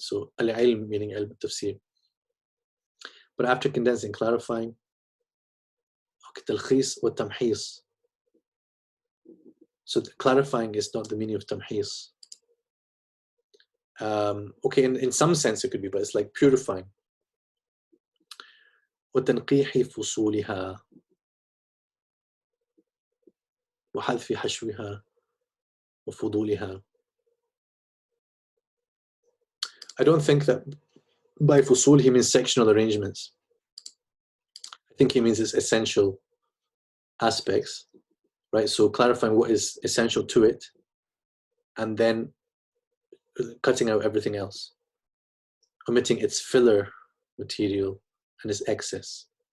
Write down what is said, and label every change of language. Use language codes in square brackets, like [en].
[en] So al-ilm meaning ilm tafsir. But after condensing, clarifying, [ar] talkhis wa tamhis. [en] So clarifying is not the meaning of tamhis. Okay, in some sense it could be, but it's like purifying. [ar] وتنقيح فصولها وحذف حشوها وفضولها. [en] I don't think that by fusul he means sectional arrangements. I think he means its essential aspects, right? So clarifying what is essential to it and then cutting out everything else, omitting its filler material and its excess.